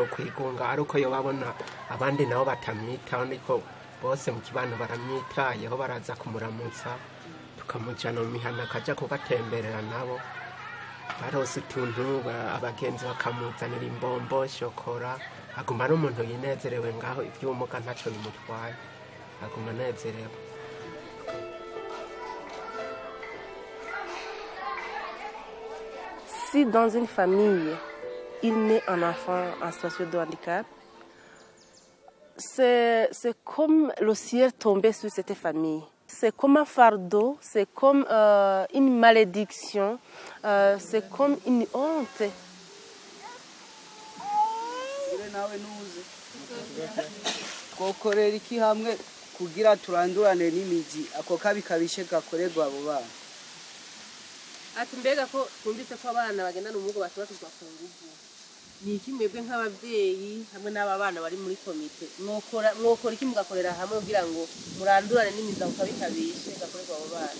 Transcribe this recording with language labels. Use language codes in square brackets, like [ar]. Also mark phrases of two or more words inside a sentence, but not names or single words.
[rn] kwigunga ariko yo babona abandi nabo batamwitaho niko bose mu kibano baramwitayeho baraza kumuramutsa tukamujana mu mihana akaja kubatemberera nabo barose utuntu abagenzi bakamuzanira imbombo shokora aguma ari umuntu yinezerewe ngaho ivyumuga ntaco bimutwaye aguma anezerewe. [fr] Si dans une famille, il naît un enfant en situation de handicap, c'est comme le ciel tombé sur cette famille. C'est comme un fardeau, c'est comme une malédiction, c'est comme une honte. [rn] twokorera iki hamwe kugira turandurane n'imizi ako kabi kabishe gakorerwa abo bana. Ati mbega ko twumvise ko abana bagenda n'umugo batubakizwa ku nguvu, ni iki mwebwe nk'ababyeyi hamwe n'aba bana bari muri komite mwokora iki mugakorera hamwe kugira ngo murandurane n'imizi ako kabi kabishe gakorerwa abo bana?